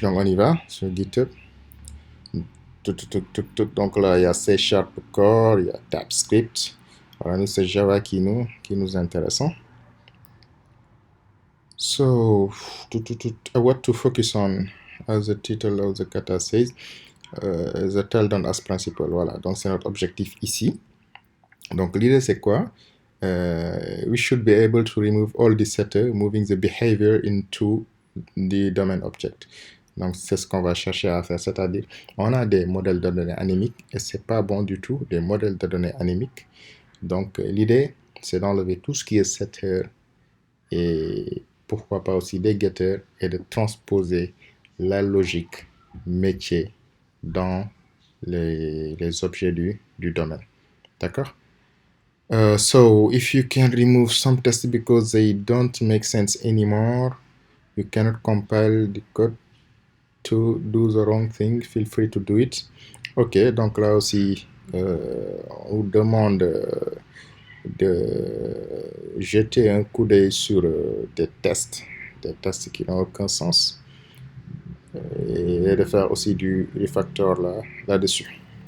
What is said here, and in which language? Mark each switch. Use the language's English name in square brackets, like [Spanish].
[French] Donc, on y va sur GitHub. Donc là, il y a C Sharp Core, il y a TypeScript. Voilà, nous, c'est Java qui nous intéresse. [English] So, what to focus on, as the title of the kata says, the tell don't ask principle. [French] Voilà, donc c'est notre objectif ici. Donc l'idée c'est quoi? [English] We should be able to remove all the setter, moving the behavior into the domain object. [French] Donc c'est ce qu'on va chercher à faire, c'est-à-dire on a des modèles de données anémiques et c'est pas bon du tout des modèles de données anémiques. Donc l'idée c'est d'enlever tout ce qui est setter et pourquoi pas aussi des getters et de transposer la logique métier dans les objets du domaine. D'accord? [English] So if you can remove some tests because they don't make sense anymore, you cannot compile the code to do the wrong thing, feel free to do it. [French] Ok, donc là aussi, on vous demande de jeter un coup d'œil sur des tests qui n'ont aucun sens, et de faire aussi du refactor là-dessus.